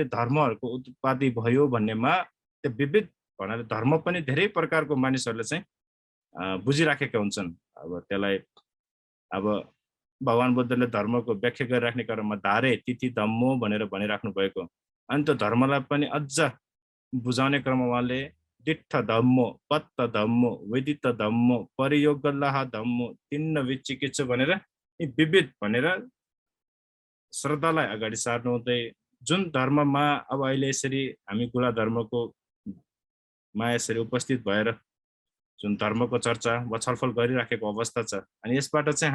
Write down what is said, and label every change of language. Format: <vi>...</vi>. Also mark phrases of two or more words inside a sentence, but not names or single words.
<ne>धर्महरुको उत्पत्ति भयो भन्नेमा त्यो विविध भन्नाले धर्म पनि धेरै प्रकारको मानिसहरुले चाहिँ बुझिराखेका हुन्छन् अब त्यसलाई अब भगवान बुद्धले धर्मको व्याख्या गरिराख्ने क्रममा</ne> <pi>धारे तिथि धम्मो</pi> <ne>भनेर भनिराख्नु भएको अनि त्यो धर्मलाई पनि अझ बुझाउने क्रममा उहाँले</ne> <pi>दिट्ठ धम्मो पत्त धम्मो वेदित धम्मो परियोगल्लाह धम्मो तिन्न विचिकित्सा</pi> <ne>भनेर यी विविध भनेर श्रद्धालाई अगाडि सार्नु हुँदै जुन धर्ममा अब अहिले यसरी हामी गुला धर्मको मा यसरी उपस्थित भएर जुन धर्मको चर्चा वा छलफल गरिराखेको अवस्था छ अनि यसबाट चाहिँ</ne>